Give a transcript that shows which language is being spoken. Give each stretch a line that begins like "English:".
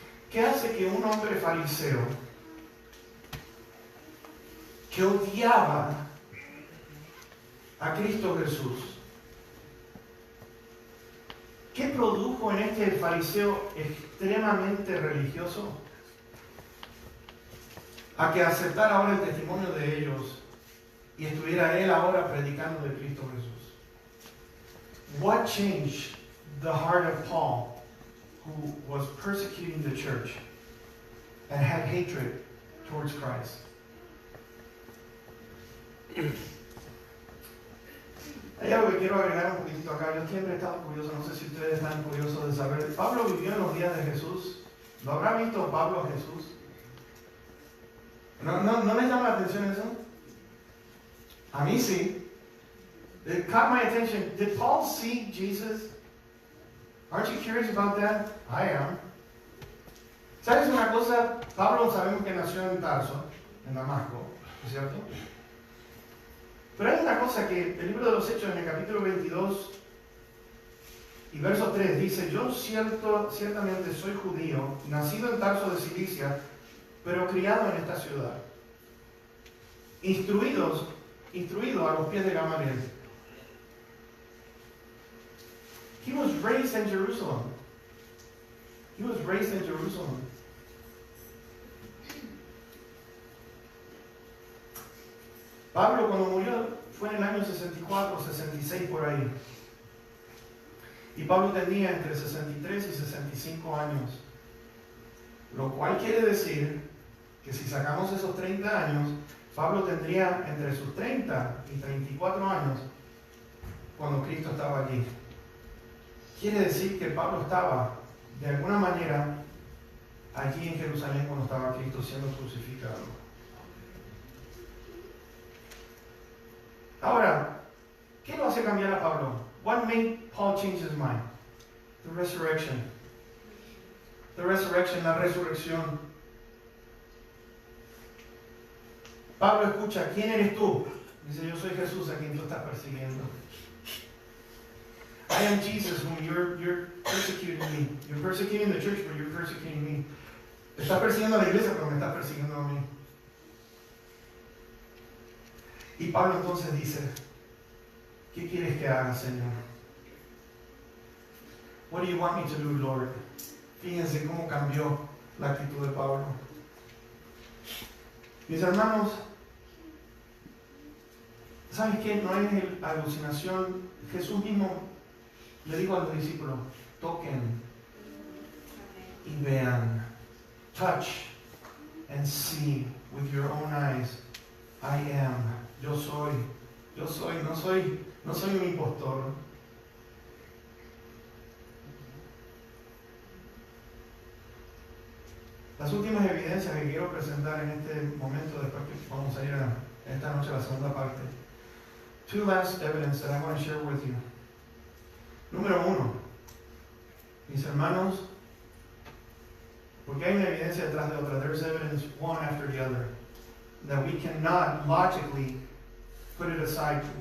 Spanish: ¿Qué hace que un hombre fariseo que odiaba a Cristo Jesús, qué produjo en este fariseo extremadamente religioso a que aceptara ahora el testimonio de ellos y estuviera él ahora predicando de Cristo Jesús?
English: What changed the heart of Paul, who was persecuting the church and had hatred towards Christ?
Spanish: Hay algo que quiero agregar un poquitito acá. Yo siempre he estado curioso, no sé si ustedes están curiosos de saber. Pablo vivió en los días de Jesús. ¿Lo habrá visto Pablo a Jesús? ¿No les llama la atención eso? A mí sí.
English: It caught my attention. Did Paul see Jesus? Aren't you curious about that? I am.
Spanish: ¿Sabes una cosa? Pablo sabemos que nació en Tarso, en Damasco, ¿es cierto? Pero hay una cosa que el libro de los Hechos en el capítulo 22 y verso 3 dice: yo ciertamente soy judío, nacido en Tarso de Cilicia, pero criado en esta ciudad, instruido a los pies de Gamaliel.
English: He was raised in Jerusalem. He was raised in Jerusalem.
Spanish: Pablo, cuando murió, fue en el año 64, 66 por ahí. Y Pablo tenía entre 63 y 65 años. Lo cual quiere decir que si sacamos esos 30 años, Pablo tendría entre sus 30 y 34 años cuando Cristo estaba allí. Quiere decir que Pablo estaba, de alguna manera, allí en Jerusalén cuando estaba Cristo siendo crucificado. Ahora, ¿qué lo hace cambiar a Pablo?
English: What made Paul change his mind? The resurrection. The resurrection,
Spanish: la resurrección. Pablo escucha, ¿quién eres tú? Dice, yo soy Jesús a quien tú estás persiguiendo.
English: I am Jesus whom you're persecuting me. You're persecuting the church, but you're persecuting me.
Spanish: Estás persiguiendo a la iglesia, pero me estás persiguiendo a mí. Y Pablo entonces dice, ¿qué quieres que haga, Señor?
English: What do you want me to do, Lord?
Spanish: Fíjense cómo cambió la actitud de Pablo. Mis hermanos, ¿sabes qué? No hay alucinación. Jesús mismo le dijo a los discípulos, toquen y vean.
English: Touch and see with your own eyes. I am.
Spanish: Yo soy, no soy un impostor. Las últimas evidencias que quiero presentar en este momento, después que vamos a ir esta noche a la segunda parte.
English: Two last evidence that I want to share with you.
Spanish: Número 1, mis hermanos, porque hay una evidencia detrás de otra.
English: There's evidence one after the other that we cannot logically put it aside.